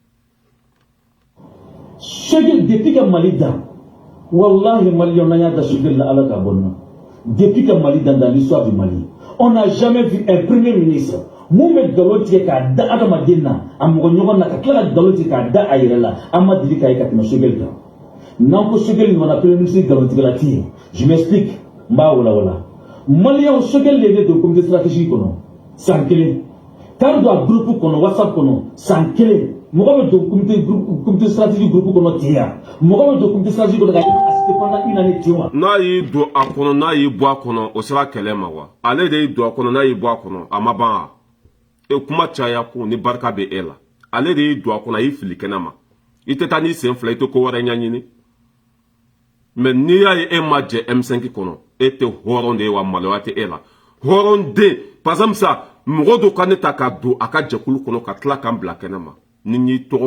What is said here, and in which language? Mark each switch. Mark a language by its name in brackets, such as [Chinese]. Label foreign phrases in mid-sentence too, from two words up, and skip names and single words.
[Bambara] Sogɛli [French] depuis que [Bambara] Mali dan wallahi maliyɛnw n'an y'a da Sogɛli la ala ka bɔ nin na [French] depuis que [Bambara] Mali dan [French] dans l'histoire du Mali on n'a jamais vu un premier ministre [Bambara] mun bɛ nkalon tigɛ k'a da adamaden na a mɔgɔ ɲɔgɔn na ka tila ka nkalon tigɛ k'a da a yɛrɛ la an ma deli k'a ye ka tɛmɛ Sogɛli kan n'an ko Sogɛli ɲɔgɔnna [French] premier ministre [Bambara] nkalontigɛla tɛ yen [French] je m'explique [Bambara] n b'a walawala maliyɛnw Sogɛli de ye ne don [French] comité stratégique [Bambara] kɔnɔ san kelen k'an don a groupe kɔnɔ WhatsApp kɔnɔ san kelen mɔgɔ bɛ don [French] comité stratégique [Bambara] groupe kɔnɔ ten yan mɔgɔ bɛ don [French] comité stratégique [Bambara] kɔnɔ ka [French] assisté pendant une année [Bambara] ten wa. n'a y'i don a kɔnɔ n'a y'i bɔ a kɔnɔ o sera kɛlɛ ma wa ale de y'i don a kɔnɔ n'a y'i bɔ a kɔnɔ a ma ban wa e kuma caya ko ni barika bɛ e la ale de y'i don a kɔnɔ a y'i fili kɛnɛ ma i tɛ taa n'i sen fila i tɛ ko wɛrɛ ɲɛɲini mais n'i y'a ye e ma jɛ M5 kɔnɔ e tɛ hɔrɔn de ye wa maloya tɛ e la hɔrɔn den [French] par exemple [Bambara] sa mɔgɔ dɔ ka ne ta ka don a ka jɛkulu kɔnɔ ka tila k'an bila kɛnɛ ma ni y'i tɔgɔ